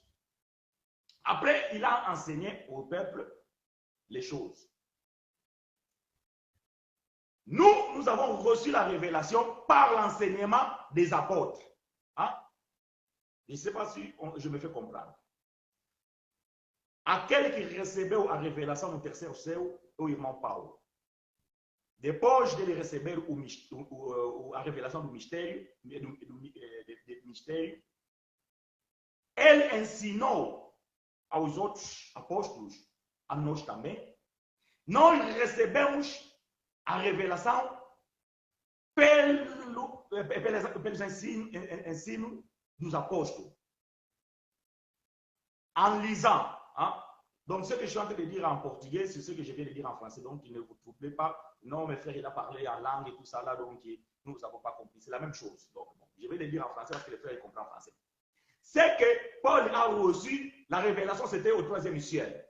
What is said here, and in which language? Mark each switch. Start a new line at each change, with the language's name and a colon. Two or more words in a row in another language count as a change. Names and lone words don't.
French: Après, il a enseigné au peuple les choses. Nous avons reçu la révélation par l'enseignement des apôtres. Hein? Je ne sais pas si je me fais comprendre.
Portuguese: Aquele que recebeu a revelação no terceiro céu é o irmão Paulo. Depois dele receber a revelação do mistério, ele ensinou aos outros apóstolos a nós também, nós recebemos a revelação pelos ensinos dos apóstolos.
French: En lisant. Hein? Donc, ce que je suis en train de dire en portugais, c'est ce que je viens de dire en français. Donc, ne vous troublez pas. Non, mes frères, il a parlé en langue et tout ça là, donc nous n'avons pas compris. C'est la même chose. Donc, bon, je vais le dire en français parce que les frères ils comprennent en français. C'est que Paul a reçu la révélation, c'était au 3e ciel.